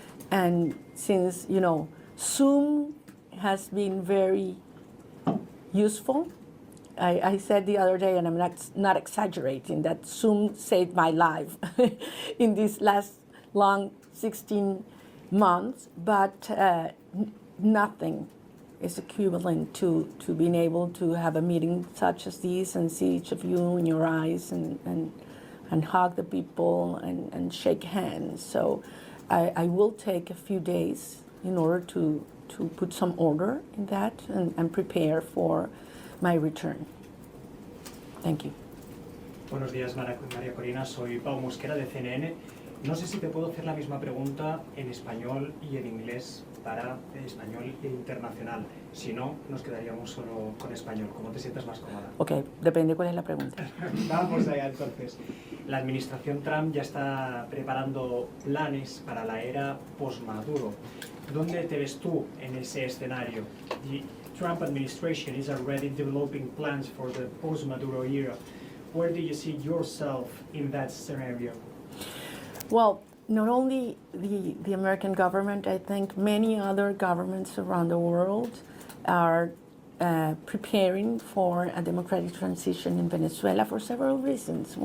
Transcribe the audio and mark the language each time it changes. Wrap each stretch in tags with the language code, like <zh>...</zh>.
<en>And since, you know, Zoom has been very useful, I said the other day, and I'm not exaggerating, that Zoom saved my life in these last long 16 months, but nothing is equivalent to being able to have a meeting such as this and see each of you in your eyes and hug the people and shake hands. So I will take a few days in order to put some order in that and prepare for my return. Thank you.</en> <es>Buenos días, María Corina. Soy Pau Mosquera de CNN. No sé si te puedo hacer la misma pregunta en español y en inglés para español internacional. Si no, nos quedaríamos solo con español. ¿Cómo te sientas más cómoda? Ok, depende cuál es la pregunta. Vamos allá entonces. La administración Trump ya está preparando planes para la era post-Maduro. ¿Dónde te ves tú en ese escenario?</es> <en>The Trump administration is already developing plans for the post-Maduro era. Where do you see yourself in that scenario? Well, not only the American government, I think many other governments around the world are preparing for a democratic transition in Venezuela for several reasons.</en>